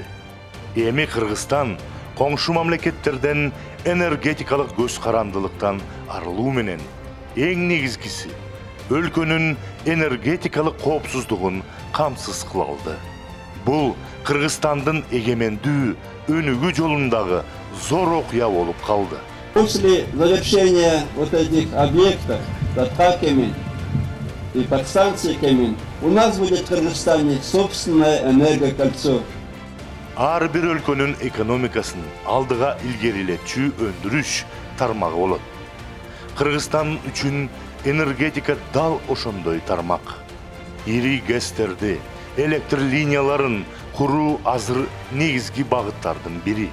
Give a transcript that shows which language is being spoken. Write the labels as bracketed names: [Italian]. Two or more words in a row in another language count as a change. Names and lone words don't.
[Kyrgyz] Эми Кыргызстан коңшу мамлекеттерден энергетикалык көз карандылыктан арылуу менен эң негизгиси өлкөнүн энергетикалык коопсуздугун камсыз кыла алды. Бул Кыргызстандын эгемендүү өнүгүү жолундагы зор окуя болуп калды. [Russian] После завершения вот этих объектов, Датка Гемин и подстанции Гемин, у нас будет в Кыргызстане собственное энергокольцо. [Kyrgyz] Ар бир өлкөнүн экономикасын алдыга илгерилетчү өндүрүш тармагы болот. Кыргызстан үчүн энергетика дал ошондой тармак. Ири гэстерди, электр линияларын куруу азыр негизги багыттардын бири.